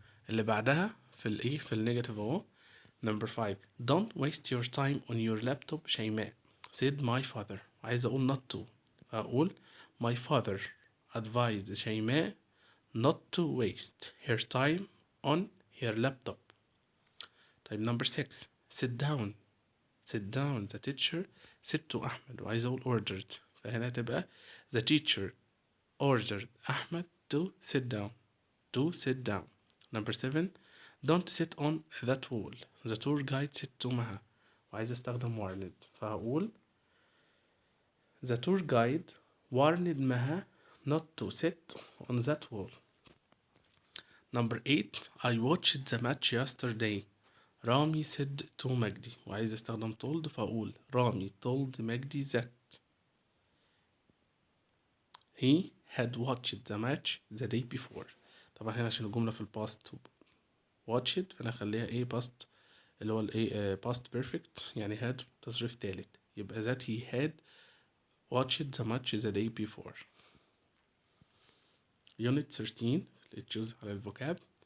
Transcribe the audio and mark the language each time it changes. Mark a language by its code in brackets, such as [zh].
[ar] اللي بعدها في النيجاتيف اهو. [en] Number 5. Don't waste your time on your laptop Shaimaa said my father. [ar] عايز أقول [en] not to [ar] فأقول [en] my father advised Shaimaa not to waste her time on her laptop. [ar] طيب [en] number 6. sit down the teacher said to Ahmed. [ar] وعايز أقول [en] ordered [ar] فهنا تبقى [en] the teacher ordered Ahmed to sit down. Number 7. don't sit on that wall the tour guide said to Maha. [ar] وعايز استخدم [en] warned [ar] فهقول [en] the tour guide warned Maha not to sit on that wall. Number 8. I watched the match yesterday. Rami said to Magdy. [ar] وعايز استخدم [en] told [ar] فأقول [en] Rami told Magdy that he had watched the match the day before. [ar] طبعا هنا عشان الجملة في الباست watched فأنا أخليها ايه past اللي هو الايه past perfect يعني had تصريف تالت يبقى [en] that he had watched the match the day before. [ar] Unit 13 اللي تشوز على الفوكاب.